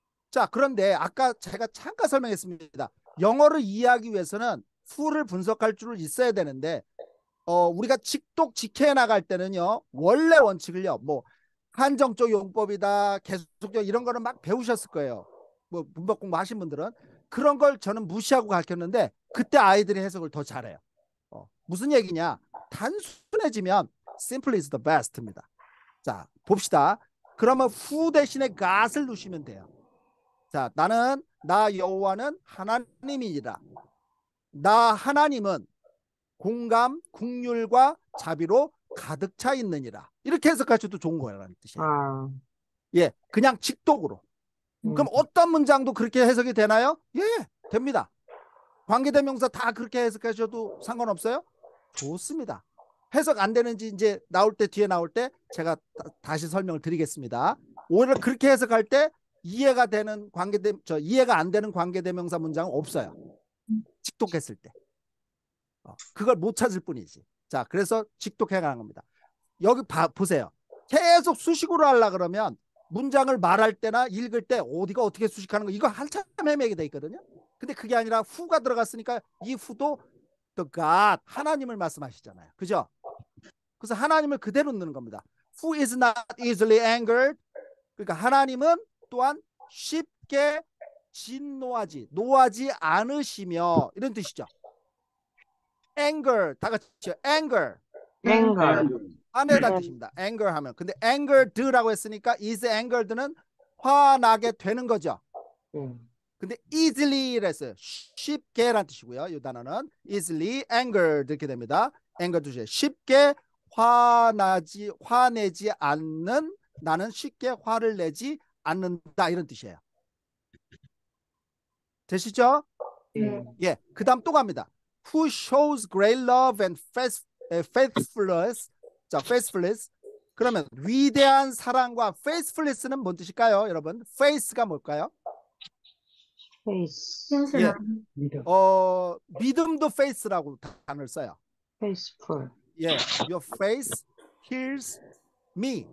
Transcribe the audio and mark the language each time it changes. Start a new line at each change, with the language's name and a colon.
Korean: 자, 그런데 아까 제가 잠깐 설명했습니다. 영어를 이해하기 위해서는 fu를 분석할 줄 있어야 되는데 우리가 직독 직해 나갈 때는요 원래 원칙을요 한정적 용법이다 계속적 이런 거는 막 배우셨을 거예요. 문법 공부하신 분들은 그런 걸 저는 무시하고 가르쳤는데 그때 아이들이 해석을 더 잘해요. 무슨 얘기냐? 단순해지면
English: simple is the best
Korean: 입니다. 자, 봅시다. 그러면 who 대신에 god을 넣으시면 돼요. 자, 나 여호와는 하나님이니라. 나 하나님은 공감, 긍휼과 자비로 가득 차 있느니라. 이렇게 해석하셔도 좋은 거라는 뜻이에요. 예, 그냥 직독으로. 그럼 어떤 문장도 그렇게 해석이 되나요? 예, 됩니다. 관계대명사 다 그렇게 해석하셔도 상관없어요? 좋습니다. 해석 안 되는지 이제 뒤에 나올 때 제가 다시 설명을 드리겠습니다. 오히려 그렇게 해석할 때 이해가 안 되는 관계대명사 문장은 없어요. 직독했을 때. 그걸 못 찾을 뿐이지. 자, 그래서 직독해 가는 겁니다. 여기 보세요. 계속 수식으로 하려 그러면 문장을 말할 때나 읽을 때 어디가 어떻게 수식하는 거 이거 한참 헤매게 돼 있거든요. 근데 그게 아니라 who가 들어갔으니까 이 who도
English: the God
Korean: 하나님을 말씀하시잖아요. 그죠? 그래서 하나님을 그대로 넣는 겁니다.
English: Who is not easily angered.
Korean: 그러니까 하나님은 또한 쉽게 노하지 않으시며 이런 뜻이죠. anger 다 같이요. anger
English: anger,
Korean: 화내다는 뜻입니다. anger 하면 근데 angered라고 했으니까
English: is angered
Korean: 는 화나게 되는 거죠. 근데 easily를 했어요. 쉽게라는 뜻이고요. 이 단어는
English: easily angered
Korean: 이렇게 됩니다. anger 뜻이에요. 쉽게 화내지 않는 나는 쉽게 화를 내지 않는다 이런 뜻이에요. 되시죠? 네. 예, 그 다음 또 갑니다.
English: Who shows great love and faithfulness. 자, faithfulness.
Korean: 그러면 위대한 사랑과 faithfulness는 뭔 뜻일까요, 여러분? faith가 뭘까요?
English: face,
Korean: 신실한. 믿음. 믿음도 faith라고 단어를 써요.
English: faithful, 예, your faith heals me.